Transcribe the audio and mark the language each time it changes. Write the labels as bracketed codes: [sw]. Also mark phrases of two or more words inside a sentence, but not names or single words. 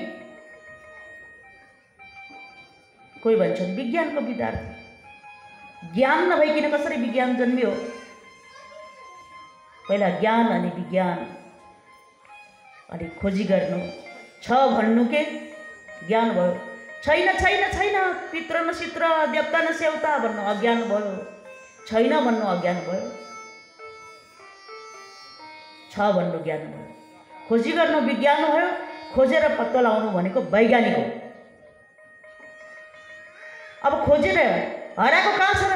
[ne] कोही भन्छन् विज्ञानको विद्यार्थी, ज्ञान नभइकन कसरी विज्ञान जन्मियो? पहिला ज्ञान अनि विज्ञान अनि खोजी गर्नु, छ भन्नु के ज्ञान भयो, छैन छैन छैन [sa] पितृ न सित्र देवता न सेवता [ne] भन्नु अज्ञान भयो, छैन भन्नु अज्ञान भयो, छ भन्नु ज्ञान भयो। खोजी गर्नु विज्ञान भयो, खोजेर पत्ता लगाउनु भनेको वैज्ञानिक हो। अब खोजेर हराएको कहाँ छ र?